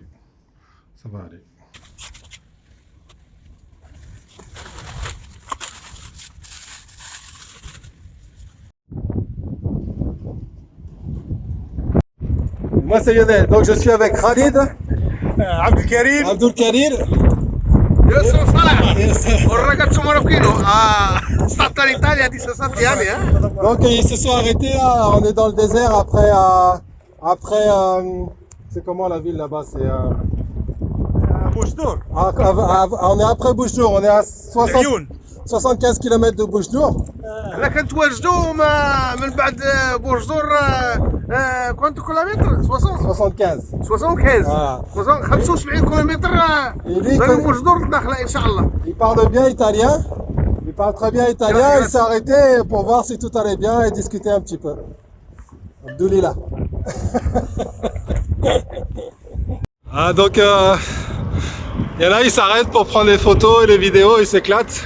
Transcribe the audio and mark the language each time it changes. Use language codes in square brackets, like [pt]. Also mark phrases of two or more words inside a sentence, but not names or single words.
[fr] Ça va aller. Moi c'est Lionel, donc je suis avec Khalid, Abdelkarim. Abdelkadir. [it] Io sono Salah, un ragazzo marocchino, stato in Italia 17 anni. [fr] Donc ils se sont arrêtés là, on est dans le désert après c'est comment la ville là-bas, c'est Boujdour. on est après Boujdour, on est à 75 km de Boujdour. [ar] احنا كنتواجدوا من بعد بوجدور كنت كيلومتر 60 75. 75 75 كيلومتر من بوجدور داخله ان شاء الله. [fr] Il parle bien italien, il parle très bien italien, il s'est arrêté pour voir si tout allait bien et discuter un petit peu. Abdoulillah. Donc il y en a, ils s'arrêtent pour prendre les photos et les vidéos, ils s'éclatent.